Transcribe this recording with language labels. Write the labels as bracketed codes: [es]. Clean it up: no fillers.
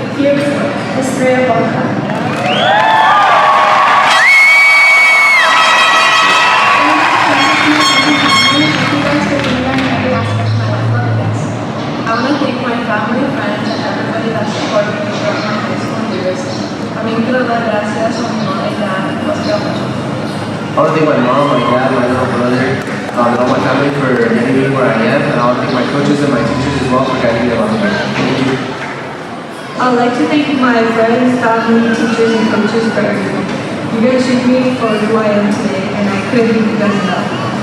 [en] Here before, Estrella Blanca. I want to thank my family, friends, and everybody that supported me throughout my high school years. [es] También quiero dar gracias a mi mamá y dad, los quiero mucho. [en] I want to thank my mom, my dad, my little brother, and all my family for getting me where I am, and I want to thank my coaches and my teachers as well for guiding me along the way. Thank you. I would like to thank my friends, family, teachers, and coaches for everything. You guys shaped me for who I am today, and I couldn't thank you guys enough.